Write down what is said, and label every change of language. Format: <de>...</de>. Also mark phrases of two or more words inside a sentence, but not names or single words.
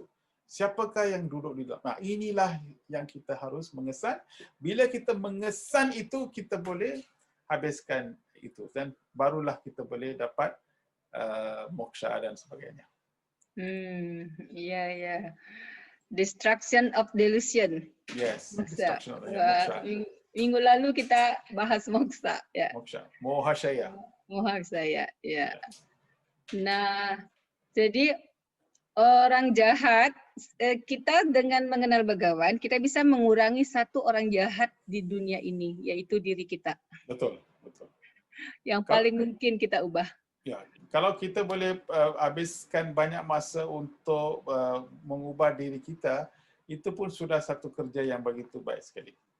<ms>Siapakah yang duduk di dalam? Inilah yang kita harus mengesan. Bila kita mengesan itu, kita boleh habiskan itu. Dan barulah kita boleh dapat moksha dan sebagainya. Ya.</ms> <en>Destruction of delusion. Yes. Moksha. Destruction of moksha.</en> <id>Minggu lalu kita bahas moksha. Ya. Moksha. Mohashaya. Mohashaya. Ya. Nah, jadi orang jahat, kita dengan mengenal Bhagawan, kita bisa mengurangi satu orang jahat di dunia ini, yaitu diri kita. Betul. Yang paling mungkin kita ubah.</id> <ms>Ya, kalau kita boleh habiskan banyak masa untuk mengubah diri kita, itu pun sudah satu kerja yang begitu baik sekali.</ms>